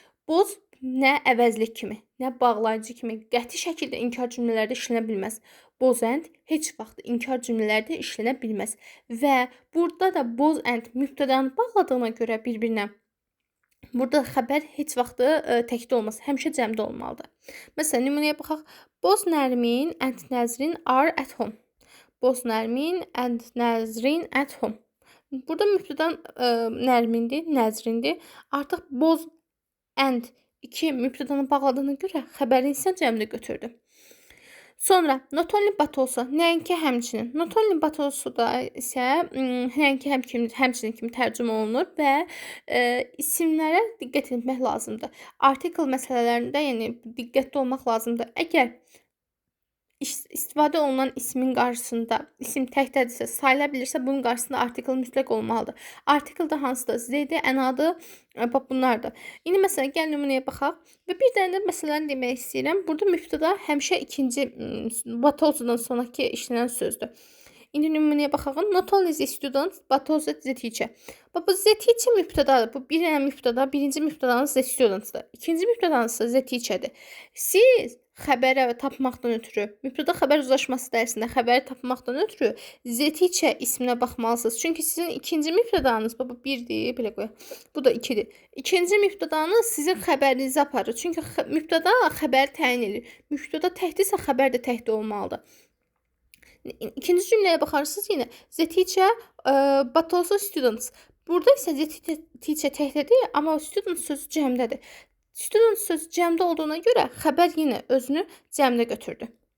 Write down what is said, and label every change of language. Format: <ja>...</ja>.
<az>Both nə əvəzlik kimi, nə bağlayıcı kimi qəti şəkildə inkar cümlələrdə işlənə bilməz. Both and heç vaxt inkar cümlələrdə işlənə bilməz. Və burada da both and mübtədanı bağladığına görə bir-birinə burada xəbər heç vaxt təkdə olmaz, həmişə cəmdə olmalıdır. Məsələn, nümunəyə baxaq.</az> <en>Both Nərmin and Nəzrin are at home. Both Nərmin and Nəzrin at home.</en> <az>Burada mübtədan Nərmindir, Nəzrindir. Artıq both and iki mübtədanı bağladığına görə xəbəri isə cəmdə götürdü. Sonra not only but also, nəinki həmçinin. Not only but also da isə nəinki həmçinin kimi tərcümə olunur və isimlərə diqqət etmək lazımdır. Article məsələlərində yəni diqqətli olmaq lazımdır. Əgər istifadə olunan ismin qarşısında isim təkdədirsə, sayıla bilirsə, bunun qarşısında article mütləq olmalıdır. Article da hansıdır? Z-dir, ən-adı, bunlardır. İndi məsələn, gəl nümunəyə baxaq və bir dənə də məsələni demək istəyirəm. Burada mübtəda həmişə ikinci but also-dan sonraki işlənən sözdür. İndi nümunəyə baxaq.</az> <en>Not only the student, but also the teacher.</en> <az>Bu the teacher mübtədadır. Bu bir dənə mübtəda, birinci mübtədanız the student-dır. İkinci mübtədanız the teacher-dir. Siz xəbəri tapmaqdan ötürü, mübtəda xəbər uzlaşması dərsində xəbəri tapmaqdan ötürü the teacher isminə baxmalısınız. Çünki sizin ikinci mübtədanız, bu 1-dir, belə qoyaq. Bu da 2-dir. İkinci mübtədanız sizin xəbərinizi aparır. Çünki mübtəda xəbəri təyin edir. Mübtəda təkdirsə, xəbər də təkdə olmalıdır. İkinci cümləyə baxarsınız yenə.</az> <en>The teacher but also students.</en> <az>Burada isə the teacher təkdədir, amma student sözü cəmdədir. Student sözü cəmdə olduğuna görə xəbər yenə özünü cəmdə götürdü.</az>